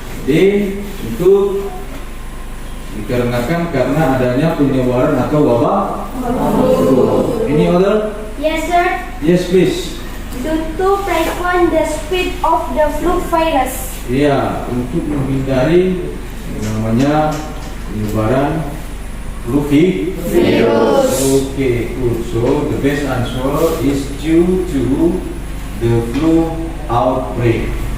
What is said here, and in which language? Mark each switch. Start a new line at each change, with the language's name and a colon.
Indonesian: D untuk dikarenakan karena adanya penyebaran atau wabah.
English: Any other? Yes, sir. Yes, please. Due to prevent the spread of the flu virus.
Indonesian: Iya, untuk menghindari yang namanya penyebaran flu virus.
English: Okay, good. So the best answer is due to the flu outbreak.